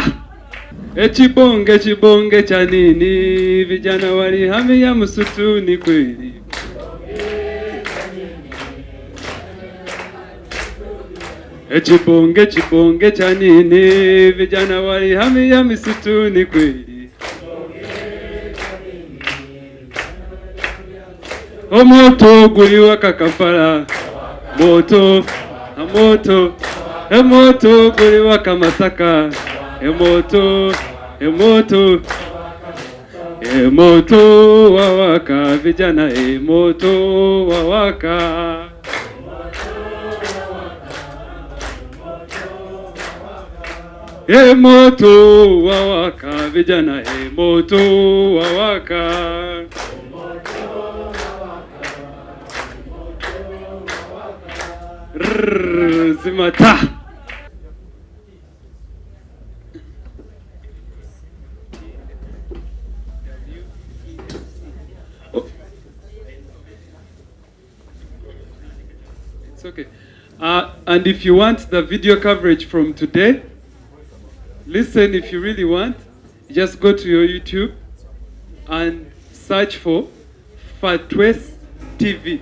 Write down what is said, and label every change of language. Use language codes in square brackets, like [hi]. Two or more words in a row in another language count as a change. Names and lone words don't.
[sw] Echibonge chibonge cha nini, vijana walihamia msituni kweli. Echibonge chibonge cha nini, vijana walihamia msituni kweli. [lg] Omoto guli waka Kampala. Moto, moto, emoto guli waka Masaka. Emoto, emoto, emoto wawaka vijana, emoto wawaka. Emoto wawaka vijana, emoto wawaka. Zimata. [en] It's okay. And if you want the video coverage from today, listen, if you really want, just go to your YouTube and search for Fatwes TV.